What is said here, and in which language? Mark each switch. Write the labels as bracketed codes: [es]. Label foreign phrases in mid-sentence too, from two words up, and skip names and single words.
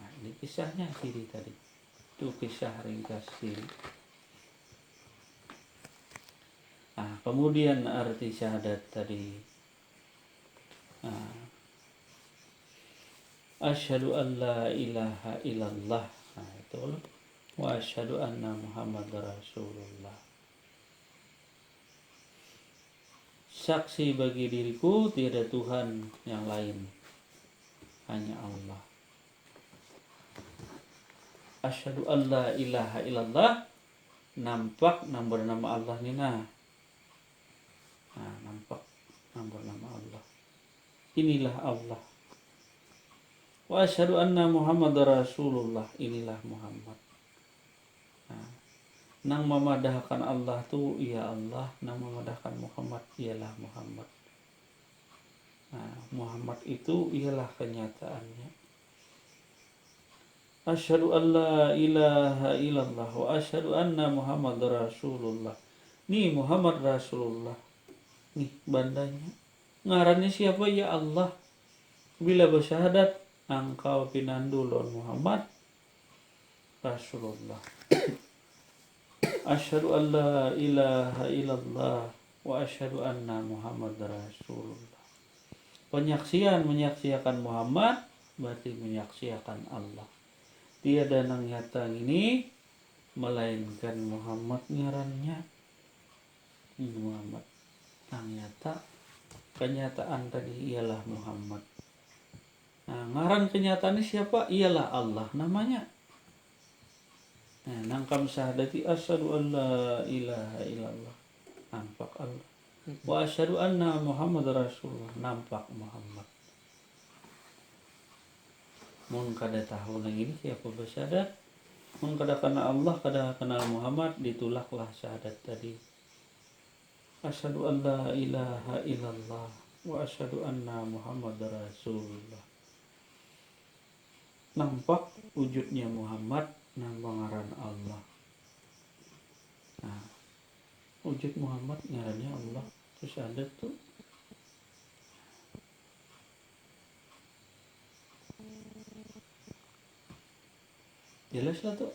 [bjn] Nah, ini kisahnya Siri tadi. Itu kisah ringkas Siri. Nah, kemudian arti syahadat tadi. [ar] Nah, أشهد أن لا إله إلا الله. [bjn] Nah, itu loh. [ar] وأشهد أن محمدا رسول الله. [bjn] Saksi bagi diriku tiada Tuhan yang lain, hanya Allah. [ar] أشهد أن لا إله إلا الله, [bjn] nampak nomor nama Allah nina. Nah, nampak nomor nama Allah. Inilah Allah. [ar] وأشهد أن محمدا رسول الله, [bjn] inilah Muhammad. Nah, nang memadahkan Allah tu [ar] يا الله, [bjn] nang memadahkan Muhammad ialah Muhammad. Nah, Muhammad itu ialah kenyataannya. [ar] أشهد أن لا إله إلا الله وأشهد أن محمدا رسول الله. [bjn] Nih Muhammad Rasulullah. Nih bandanya. Ngarannya siapa? [ar] يا الله. [bjn] Bila bersyahadat engkau pinandulon Muhammad Rasulullah. [ar] أشهد أن لا إله إلا الله وأشهد أن محمدا رسول الله. [bjn] Menyaksikan Muhammad berarti menyaksikan Allah. Tiada nang nyata ini melainkan Muhammad ngarannya. Muhammad nang nyata, kenyataan tadi ialah Muhammad. Nah, ngaran kenyataannya siapa? Ialah Allah namanya. Nah, nangkam syahadati [ar] أشهد أن لا إله إلا الله, [bjn] nampak Allah. [ar] وأشهد أن محمدا رسول الله, nampak Muhammad. [bjn] Mun kada tahu nang ini siapa bersyahadat, mun kada kenal Allah, kada kenal Muhammad, ditulaklah syahadat tadi. [ar] أشهد أن لا إله إلا الله وأشهد أن محمدا رسول الله. [bjn] Nampak wujudnya Muhammad nang ngaran Allah. Nah, wujud Muhammad ngarannya Allah. Terus ada tuh jelas lah tuh.